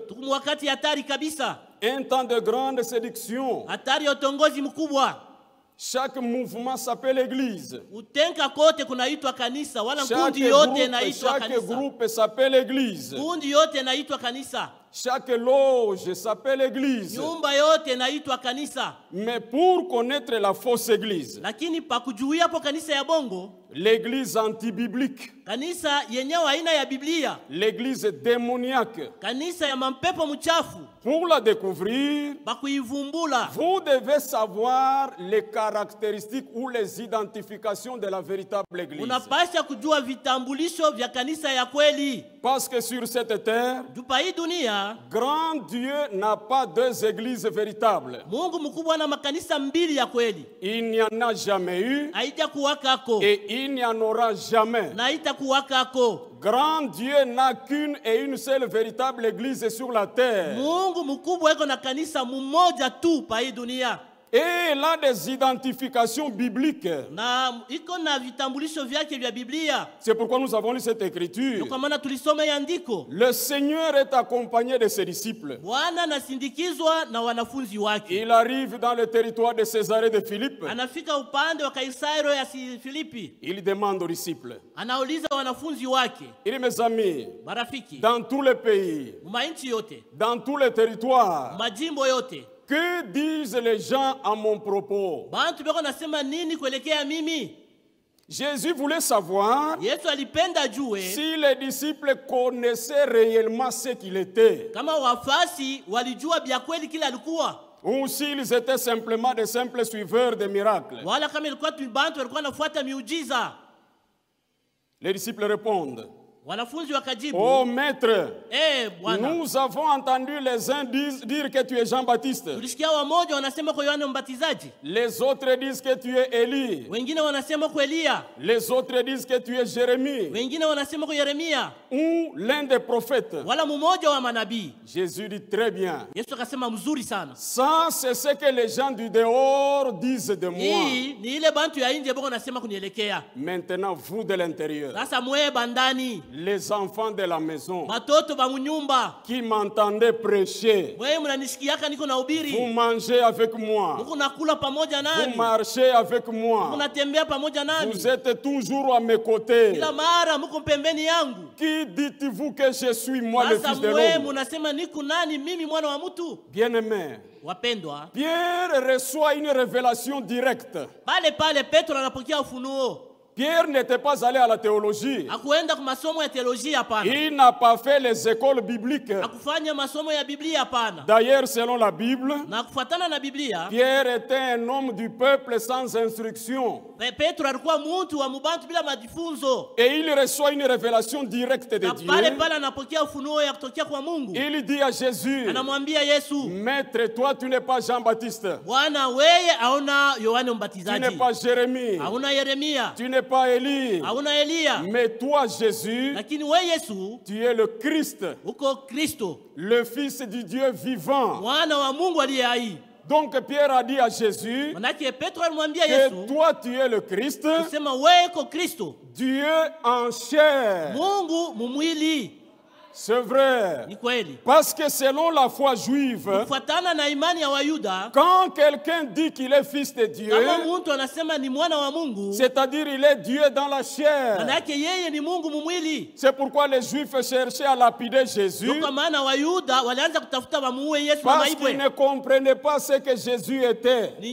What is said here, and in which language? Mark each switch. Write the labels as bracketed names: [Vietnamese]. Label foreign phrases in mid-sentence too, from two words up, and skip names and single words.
[Swahili] Tuko wakati hatari kabisa. [French] Un temps de grande séduction. [Swahili] Hatari ya utongozi mkubwa. [French] Chaque mouvement s'appelle église. [Swahili] Utenka kote kunaitwa kanisa, wala kundi yote inaitwa kanisa. [French] Chaque groupe s'appelle église. [Swahili] Kundi yote inaitwa kanisa. [French] Chaque loge s'appelle église. [Swahili] Nyumba yote inaitwa kanisa. [French] Mais pour connaître la fausse église, [Swahili] lakini pakujuia hapo kanisa ya bongo, [French] l'église antibiblique, [Swahili] kanisa yenyewe aina ya Biblia, [French] l'église démoniaque, [Swahili] kanisa ya mampepo mchafu, [French] pour la découvrir, [Swahili] bakuivumbula, [French] vous devez savoir les caractéristiques ou les identifications de la véritable église. [Swahili] Unapasha kujua vitambulisho vya kanisa ya kweli. [French] Parce que sur cette terre, [Swahili] dupai dunia, [French] grand Dieu n'a pas deux églises véritables. [Swahili] Mungu mkubwa na makanisa mbili ya kweli. [French] Il n'y en a jamais eu. [Swahili] Haitakuwakako. [French] Et il n'y en aura jamais. [Swahili] Na haitakuwakako. [French] Grand Dieu n'a qu'une et une seule véritable église sur la terre. [Swahili] Mungu mkubwa eko na kanisa mmoja tu pa hii dunia. [French] Et il a des identifications bibliques. [Swahili] Na iko na vitambulisho vyake vya Biblia. [French] C'est pourquoi nous avons lu cette écriture. [Swahili] Kwa maana tulisoma andiko. [French] Le Seigneur est accompagné de ses disciples. [Swahili] Bwana anasindikizwa na wanafunzi wake. [French] Il arrive dans le territoire de Césarée de Philippe. [Swahili] Anafika upande wa Kaisario ya Filipi. [French] Il demande aux disciples. [Swahili] Anauliza wanafunzi wake. [French] Il dit, mes amis, [Swahili] marafiki, [French] dans tous les pays, [Swahili] mainchi yote, [French] dans tous les territoires, [Swahili] majimbo yote, [French] que disent les gens à mon propos? [Swahili] Bantu beko nasema nini kuelekea mimi? [French] Jésus voulait savoir [Swahili] Yesu alipenda ajue [French] si les disciples connaissaient réellement ce qu'il était. [Swahili] Kama wafasi walijua bia kweli kile alikuwa. [French] Ou s'ils étaient simplement des simples suiveurs des miracles. [Swahili] Wala kama ilikuwa tu bantu walikuwa nafuata miujiza. [French] Les disciples répondent. [Swahili] Wanafunzi wakajibu, [French] oh maître, [Swahili] Bwana, [French] nous avons entendu les uns dire que tu es Jean-Baptiste. [Swahili] Tulisikia wamoja wanasema kwa Yohana Mbatizaji. [French] Les autres disent que tu es Élie. [Swahili] Wengine wanasema kwa Elia. [French] Les autres disent que tu es Jérémie. [Swahili] Wengine wanasema kwa Yeremia. [French] Ou l'un des prophètes. [Swahili] Wala mmoja wa manabii. [French] Jésus dit très bien. [Swahili] Yesu akasema mzuri sana. [French] Ça c'est ce que les gens du dehors disent de moi. [Swahili] Ni ile bantu ya nje boko nasema kunielekea. [French] Maintenant vous de l'intérieur. [Swahili] Sasa mwe bandani. [French] Les enfants de la maison [Swahili] batoto ba munyumba [French] qui m'entendez prêcher, [Swahili] wewe mnanishikiaka niko nahubiri, [French] vous mangez avec moi, [Swahili] mko nakula pamoja nami, [French] vous marchez avec moi, [Swahili] mnatembea pamoja nami, [French] vous êtes toujours à mes côtés. [Swahili] Kila mara mko pembeni yangu. [French] Qui dites-vous que je suis, moi, le fils de l'homme? [Swahili] Mnasema niko nani mimi mwana wa mtu? [French] Bien-aimé, [Swahili] wapendwa, [French] Pierre reçoit une révélation directe. [Swahili] Pale Petro anapokea ufunuo. [French] Pierre n'était pas allé à la théologie. [Swahili] Hakuenda kwa masomo ya teolojia hapana. [French] Il n'a pas fait les écoles bibliques. [Swahili] Hakufanya masomo ya Biblia hapana. [French] D'ailleurs, selon la Bible, [Swahili] na kufuatana na Biblia, [French] Pierre était un homme du peuple sans instruction. [Swahili] Petro alikuwa mtu wa mubantu bila majifunzo. [French] Et il reçoit une révélation directe de Dieu. [Swahili] Pale anapokea ufunuo ya kutokea kwa Mungu. [French] Il dit à Jésus, [Swahili] anamwambia Yesu, [French] Maître, toi tu n'es pas Jean-Baptiste. [Swahili] Bwana wewe hauna Yohana Mbatizaji. [French] Tu n'es pas Jérémie. [Swahili] Hauna Yeremia. [French] Tu n'es pas Élie. [Swahili] Hauna Elia. [French] Mais toi Jésus, [Swahili] lakini wewe Yesu, [French] tu es le Christ. [Swahili] Uko Kristo. [French] Le Fils du Dieu vivant. [Swahili] Mwana wa Mungu aliye hai. [French] Donc Pierre a dit à Jésus que toi tu es le Christ, Dieu en chair. [Swahili] Mungu mumwili. [French] C'est vrai. Parce que selon la foi juive, quand quelqu'un dit qu'il est fils de Dieu, c'est-à-dire il est Dieu dans la chair. C'est pourquoi les Juifs cherchaient à lapider Jésus, parce qu'ils ne comprenaient pas ce que Jésus était.